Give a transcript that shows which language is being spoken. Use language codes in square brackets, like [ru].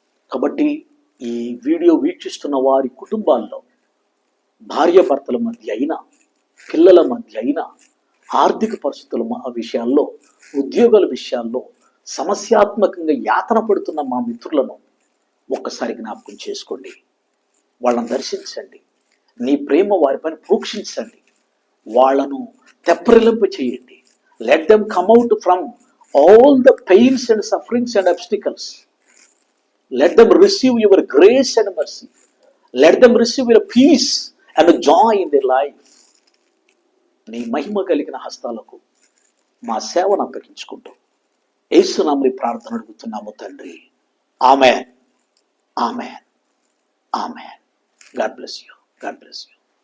[te] కాబట్టి ఈ వీడియో వీక్షిస్తున్న వారి కుటుంబాల్లో భార్యాభర్తల మధ్య అయినా, పిల్లల మధ్య అయినా, ఆర్థిక పరిస్థితుల విషయాల్లో, ఉద్యోగాల విషయాల్లో సమస్యాత్మకంగా యాతన పడుతున్న మా మిత్రులను ఒక్కసారి జ్ఞాపకం చేసుకోండి. వాళ్ళని దర్శించండి. నీ ప్రేమ వారిపైన ప్రోక్షించండి. వాళ్ళను తెప్పరిలింప చేయండి. [en] Let them come out from all the pains and sufferings and obstacles. Let them receive your grace and mercy. Let them receive your peace and joy in their life. [te] నీ మహిమ కలిగిన హస్తాలకు మా సేవను అప్పగించుకుంటూ యేసు నామములో ప్రార్థన అడుగుతున్నాము తండ్రి. [en] Amen, amen, amen. God bless you. God bless you.